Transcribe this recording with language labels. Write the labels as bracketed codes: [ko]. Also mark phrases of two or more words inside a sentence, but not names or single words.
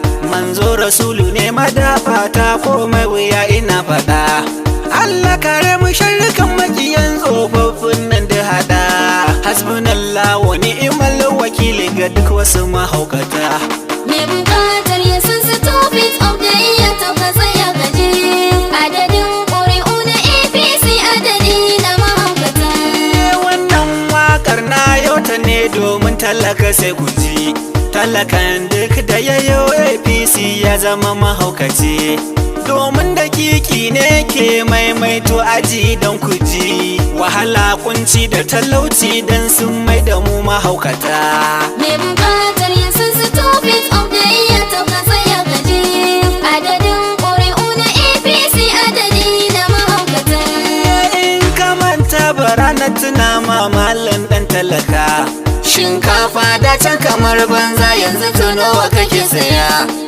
[ha] Manzo Rasulu ne madafata komai wuya ina faɗa. Allah kare mu sharrukan makiyan tsofaffin nan da haɗa. [ar] حسبنا الله ونعم الوكيل [ha] ga duk wasu mahaukata. Mai bukatar ya san [en] stupid of the year [ha] to ka tsaya ka ji. Adadin ƙuri'u na A P C adadi na mahaukata. Wannan waƙar na yau ta ne domin talaka sai ku ji. Talakan duk da ya yo A P C ya zama mahaukaci. Domin dakiki ne ke maimaito aji don ku ji. Wahala kunci da talauci don sun mai da mu mahaukata. Mai bukatar ya san [en] stupid of the year [ha] to ka tsaya ka ji. Adadin ƙuri'u na A P C adadi na mahaukata. In ka manta bara na tuna ma malam ɗan talaka. Shinkafa da can kamar banza yanzu to nawa kake saya?